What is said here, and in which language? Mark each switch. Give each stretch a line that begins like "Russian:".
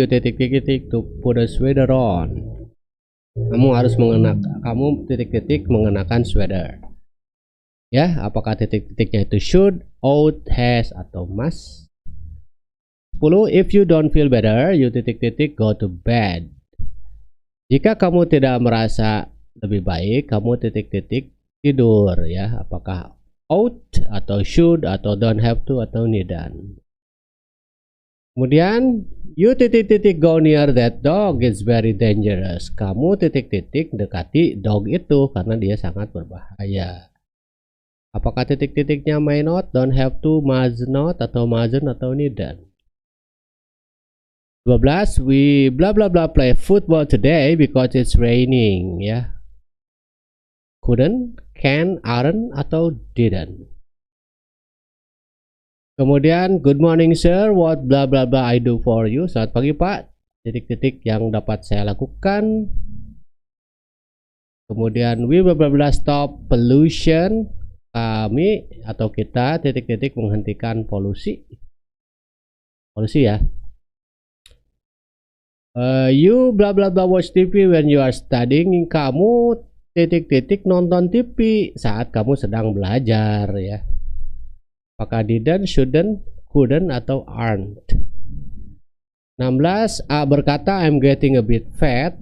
English: You titik-titik to put a sweater on.
Indonesian: Kamu harus titik-titik mengenakan sweater. Ya, apakah titik-titiknya itu should, ought, has, atau must?
English: 10, if you don't feel better, you titik-titik go to bed.
Indonesian: Jika kamu tidak merasa lebih baik, kamu titik-titik tidur ya. Apakah ought, atau should, atau don't have to, atau needn't.
English: Kemudian you titik-titik go near that dog, it's very dangerous.
Indonesian: Kamu titik-titik dekati dog itu karena dia sangat berbahaya. Apakah titik-titiknya may not, don't have to, must not, atau mustn't, atau needn't.
English: 12, we bla bla bla play football today because it's raining ya. Couldn't, can, aren't, atau didn't. Kemudian good morning sir, what bla bla bla I do for you.
Indonesian: Selamat pagi pak, titik-titik yang dapat saya lakukan. Kemudian
English: we bla bla bla stop pollution.
Indonesian: Kami atau kita titik-titik menghentikan polusi. Polusi ya.
English: You bla bla bla watch TV when you are studying.
Indonesian: Kamu titik-titik nonton TV saat kamu sedang belajar ya.
English: Apakah didn't, shouldn't, couldn't, atau aren't? 16, A berkata I'm getting a bit fat.